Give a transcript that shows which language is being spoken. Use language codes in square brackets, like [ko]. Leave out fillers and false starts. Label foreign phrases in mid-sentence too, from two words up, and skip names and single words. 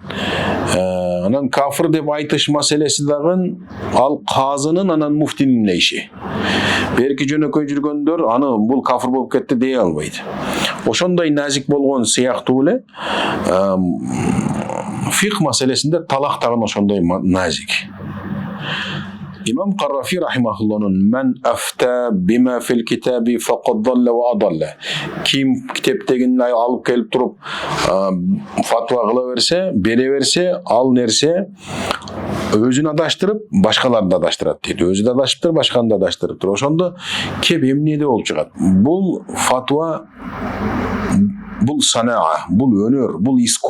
[ky] Анан кафир деп айтыш маселеси дагы ал казынын анан муфтинин эле иши. Берки жөнөкөй жүргөндөр аны бул кафир болуп кетти дей албайт. Ошондой назик болгон сыяктуу эле фикх маселесинде талак дагы ошондой назик. [ar] Имам Каррафи рахимахуллахнын "من أفتى بما في الكتاب فقد ضل وأضل". [ky] Ким китептегин алып келип туруп фатва кыла берсе, бере берсе, ал нерсе өзүн адаштырып, башкаларды адаштырат дейт. Өзү да адаштырып, башканы да адаштырып туруп. Ошондо кеп эмнеде болуп чыгат? Бул фатва, бул санаа, бул өнөр, бул искусство.